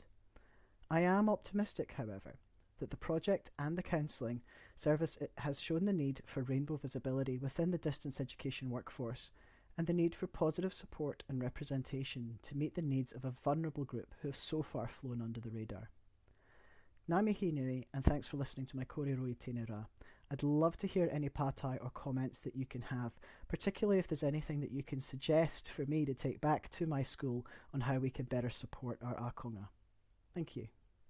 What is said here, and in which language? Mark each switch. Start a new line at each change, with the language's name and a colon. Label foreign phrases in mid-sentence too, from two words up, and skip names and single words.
English: I am optimistic, however, that the project and the counselling service has shown the need for rainbow visibility within the distance education workforce and the need for positive support and representation to meet the needs of a vulnerable group who have so far flown under the radar.
Māori: Ngā mihi nui,
English: and thanks for listening to my
Māori: kōrero I tēnei rā.
English: I'd love to hear any pātai or comments that you can have, particularly if there's anything that you can suggest for me to take back to my school on how we can better support our Akonga. Thank you.